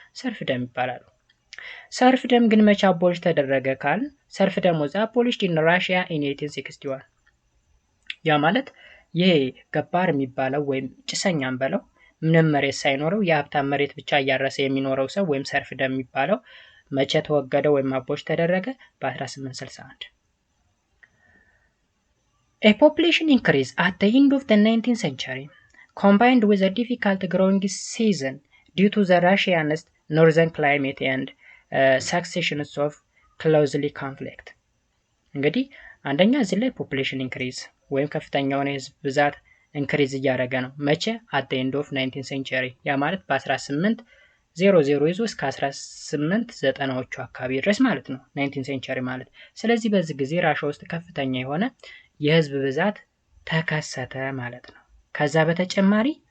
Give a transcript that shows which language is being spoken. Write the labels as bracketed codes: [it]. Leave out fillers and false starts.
[am] serfdom ይባላሉ። serfdom ግን መቼ አቦሊሽ ተደረገ ካል [en] serfdom was abolished in Russia in 1861 [am] ያ ማለት ይሄ ገባር የሚባለው ወይም ጭሰኛም በለው ምንም መሬት ሳይኖረው የሀብታም መሬት ብቻ እያረሰ የሚኖረው ሰው ወይም serfdom የሚባለው መቼ ተወገደ ወይም አቦሊሽ ተደረገ? [en] በ1861 A population increase at the end of the 19th century combined with a difficult growing season due to the Russian's northern climate and successions of closely conflict [am] እንግዲህ አንደኛ እዚህ ላይ population increase ወይም ከፍተኛውን የህዝብ ብዛት ኢንክሪዝ እያደረገ ነው። መቼ? [en] at the end of 19th century [am] ያ ማለት በ1800 ይዞ እስከ 1890ዎቹ አካባቢ ድረስ ማለት ነው 19th century ማለት። ስለዚህ በዚህ ጊዜ ራሻ ውስጥ ከፍተኛ የሆነ የህዝብ ብዛት ተከሰተ ማለት ነው። ከዛ በተጨማሪ